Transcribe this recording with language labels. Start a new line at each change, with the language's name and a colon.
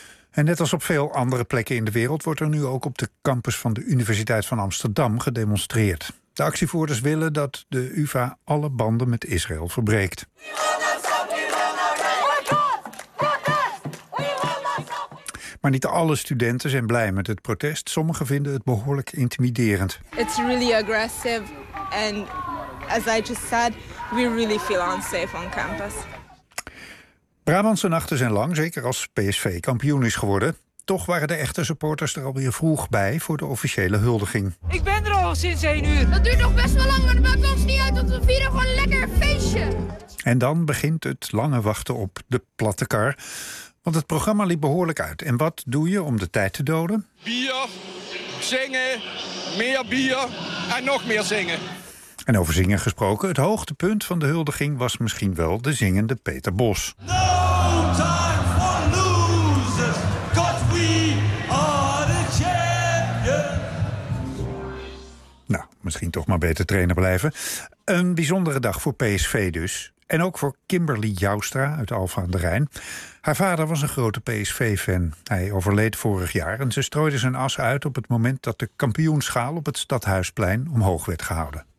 Dutch: En net als op veel andere plekken in de wereld wordt er nu ook op de campus van de Universiteit van Amsterdam gedemonstreerd. De actievoerders willen dat de UvA alle banden met Israël verbreekt. Maar niet alle studenten zijn blij met het protest. Sommigen vinden het behoorlijk intimiderend.
English: It's really aggressive and as I just said, we really feel unsafe on campus.
Dutch: Brabantse nachten zijn lang, zeker als PSV kampioen is geworden. Toch waren de echte supporters er alweer vroeg bij voor de officiële huldiging. Ik ben er al sinds 1 uur. Dat duurt nog best wel lang, maar dat maakt ons niet uit, want we vieren gewoon een lekker feestje. En dan begint het lange wachten op de platte kar. Want het programma liep behoorlijk uit. En wat doe je om de tijd te doden? Bier, zingen, meer bier en nog meer zingen. En over zingen gesproken, het hoogtepunt van de huldiging was misschien wel de zingende Peter Bos.
English: No time for losers, 'cause we are the champions.
Dutch: Nou, misschien toch maar beter trainer blijven. Een bijzondere dag voor PSV dus. En ook voor Kimberly Joustra uit Alphen aan de Rijn. Haar vader was een grote PSV-fan. Hij overleed vorig jaar en ze strooide zijn as uit op het moment dat de kampioenschaal op het Stadhuisplein omhoog werd gehouden.